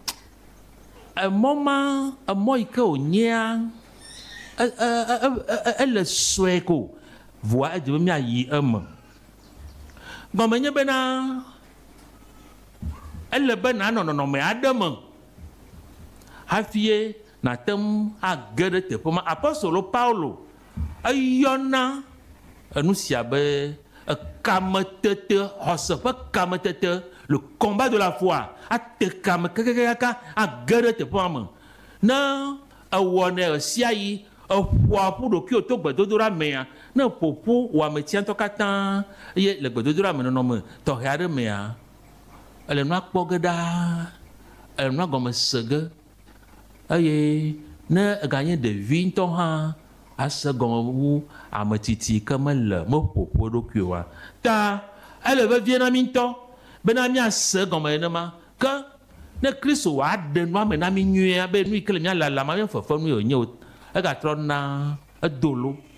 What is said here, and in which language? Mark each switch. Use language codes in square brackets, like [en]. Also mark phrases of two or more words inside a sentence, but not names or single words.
[ee] emɔ yi ke wònyea ele sue ko voa edze be miayi eme gɔme nye bena ele be nanɔ nɔnɔme aɖe me hafie nate ŋu age ɖe teƒe ma apostolo Paulo eyɔna enu sia be kametete xɔse ƒe kametete le [fr] combat de la foi [ee] ate kame kakakaka age ɖe teƒe ma me ne ewɔnɛ sia yi eƒoa ƒu ɖokuiwo to gbedodoɖa mea ne ƒoƒu wɔametsia ŋutɔ katã eye le gbedodoɖa me nɔnɔme tɔxɛ aɖe mea ele nua kpɔ ge ɖaa ele nua gɔme se ge eye ne eganye ɖevi ŋutɔ hã ase gɔme wu ametsitsi ke mele meƒoƒu eɖokui oa ta ele vevie na mi ŋutɔ bena miase gɔme nenema ke ne Kristo wòaɖe nua me na mi nyuia be nu yi ke le mia lalama mia fefe nu wònye o egatrɔ na edolo